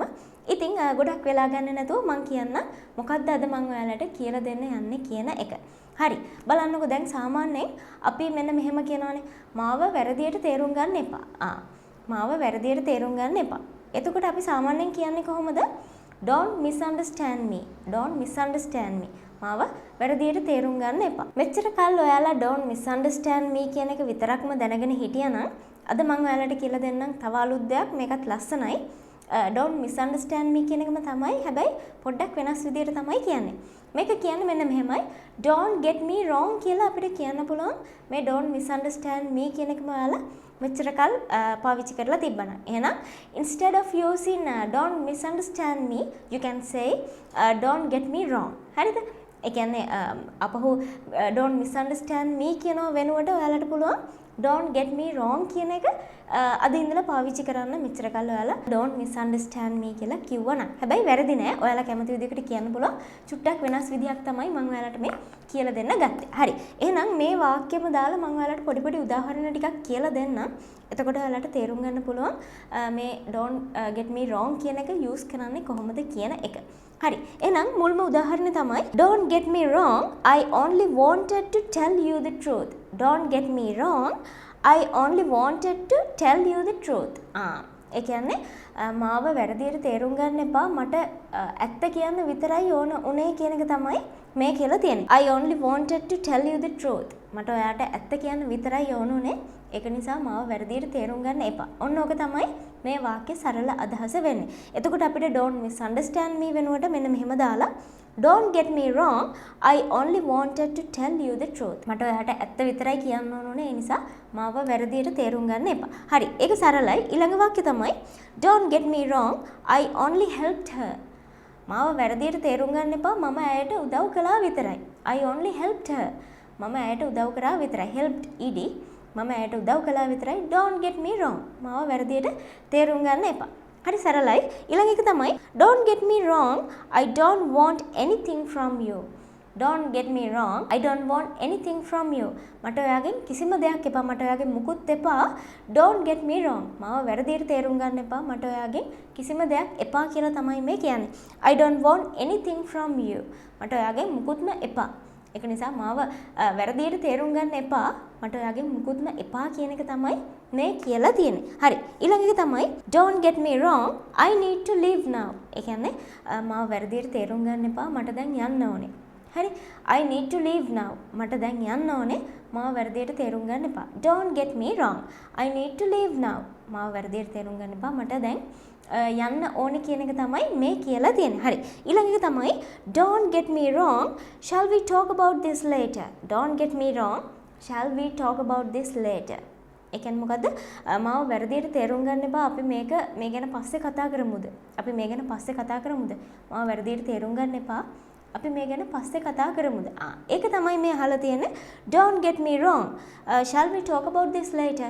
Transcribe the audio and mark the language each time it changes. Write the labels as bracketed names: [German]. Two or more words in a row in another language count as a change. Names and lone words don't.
[Sinhala] ඉතින් ගොඩක් වෙලා ගන්න නැතුව මම කියන්නම් මොකද්ද අද මම ඔයාලට කියලා දෙන්න යන්නේ කියන එක. හරි. බලන්නකෝ දැන් සාමාන්‍යයෙන් අපි මෙන්න මෙහෙම කියනවානේ. මාව වැරදියට තේරුම් ගන්න එපා. මාව වැරදියට තේරුම් ගන්න එපා. එතකොට අපි සාමාන්‍යයෙන් කියන්නේ කොහොමද? [English] Don't misunderstand me. Don't misunderstand me. [Sinhala] මාව වැරදියට තේරුම් ගන්න එපා. මෙච්චර කල් ඔයාලා [English] don't misunderstand me [Sinhala] කියන එක විතරක්ම දැනගෙන හිටියනම් අද මම ඔයාලට කියලා දෙන්නම් තව අලුත් දෙයක්. මේකත් ලස්සනයි. [English] don't misunderstand me [Sinhala] කියන එකම තමයි. හැබැයි පොඩ්ඩක් වෙනස් විදියට තමයි කියන්නේ. මේක කියන්නේ මෙන්න මෙහෙමයි. [English] Don't get me wrong [Sinhala] කියලා අපිට කියන්න පුළුවන්. මේ [English] don't misunderstand me [Sinhala] කියන එකම ඔයාලා මෙච්චර කල් පාවිච්චි කරලා තිබ්බනම්. [English] එහෙනම් instead of using don't misunderstand me, you can say don't get me wrong. [Sinhala] හරිද? ඒ කියන්නේ අපහු [English] don't misunderstand me [Sinhala] කියන වෙනුවට ඔයාලට පුළුවන් [English] don't get me wrong [Sinhala] කියන එක අද ඉඳලා පාවිච්චි කරන්න. මෙච්චර කල් ඔයාලා [English] don't misunderstand me [Sinhala] කියලා කිව්වනම්. හැබැයි වැරදි නෑ. ඔයාලා කැමති විදිහකට කියන්න පුළුවන්. චුට්ටක් වෙනස් විදිහක් තමයි මම ඔයාලට මේ කියලා දෙන්න ගත්තේ. හරි. එහෙනම් මේ වාක්‍යෙම දාලා මම ඔයාලට පොඩි පොඩි උදාහරණ ටිකක් කියලා දෙන්නම්. එතකොට ඔයාලට තේරුම් ගන්න පුළුවන් මේ [English] don't get me wrong [Sinhala] කියන එක use කරන්නේ කොහොමද කියන එක. හරි. එහෙනම් මුල්ම උදාහරණය තමයි [English] don't get me wrong, I only wanted to tell you the truth. Don't get me wrong, I only wanted to tell you the truth. [Sinhala] ඒ කියන්නේ මාව වැරදියට තේරුම් ගන්න එපා. මට ඇත්ත කියන්න විතරයි ඕන උනේ කියන එක තමයි මේ කියලා තියෙන්නේ. [English] I only wanted to tell you the truth. [Sinhala] මට ඔයාට ඇත්ත කියන්න විතරයි ඕන උනේ. ඒක නිසා මාව වැරදියට තේරුම් ගන්න එපා. ඔන්න ඕක තමයි මේ වාක්‍යයේ සරල අදහස වෙන්නේ. එතකොට අපිට [English] don't misunderstand me [Sinhala] වෙනුවට මෙන්න මෙහෙම දාලා [English] don't get me wrong, I only wanted to tell you the truth. [Sinhala] මට ඔයාට ඇත්ත විතරයි කියන්න ඕනේ. ඒ නිසා මාව වැරදියට තේරුම් ගන්න එපා. හරි. ඒක සරලයි. ඊළඟ වාක්‍යය තමයි [English] don't get me wrong, I only helped her. [Sinhala] මාව වැරදියට තේරුම් ගන්න එපා. මම ඇයට උදව් කළා විතරයි. [English] I only helped her. [Sinhala] මම ඇයට උදව් කරා විතරයි. [English] helped ed. [Sinhala] මම ඇයට උදව් කළා විතරයි. [English] don't get me wrong. [Sinhala] මාව වැරදියට තේරුම් ගන්න එපා. හරි සරලයි. ඊළඟ එක තමයි [English] don't get me wrong, I don't want anything from you. Don't get me wrong, I don't want anything from you. [Sinhala] මට ඔයාගෙන් කිසිම දෙයක් එපා. මට ඔයාගෙන් මුකුත් එපා. [English] Don't get me wrong. [Sinhala] මාව වැරදියට තේරුම් ගන්න එපා. මට ඔයාගෙන් කිසිම දෙයක් එපා කියලා තමයි මේ කියන්නේ. [English] I don't want anything from you. [Sinhala] මට ඔයාගෙන් මුකුත්ම එපා. ඒක නිසා මාව වැරදියට තේරුම් ගන්න එපා. මට ඔයාගෙන් මුකුත්ම එපා කියන එක තමයි මේ කියලා තියෙන්නේ. හරි. ඊළඟ එක තමයි [English] don't get me wrong, I need to leave now. [Sinhala] ඒ කියන්නේ මාව වැරදියට තේරුම් ගන්න එපා. මට දැන් යන්න ඕනේ. හරි. [English] I need to leave now. [Sinhala] මට දැන් යන්න ඕනේ. මාව වැරදියට තේරුම් ගන්න එපා. [English] Don't get me wrong, I need to leave now. [Sinhala] මාව වැරදියට තේරුම් ගන්න එපා. මට දැන් යන්න ඕනේ කියන එක තමයි මේ කියලා තියෙන්නේ. හරි. ඊළඟ එක තමයි [English] don't get me wrong, shall we talk about this later. Don't get me wrong, shall we talk about this later. [Sinhala] ඒ කියන්නේ මොකද්ද? මාව වැරදියට තේරුම් ගන්න එපා. අපි මේ ගැන පස්සේ කතා කරමුද? අපි මේ ගැන පස්සේ කතා කරමුද? මාව වැරදියට තේරුම් ගන්න එපා. අපි මේ ගැන පස්සේ කතා කරමුද? ඒක තමයි මේ අහලා තියෙන්නේ. [English] Don't get me wrong, shall we talk about this later.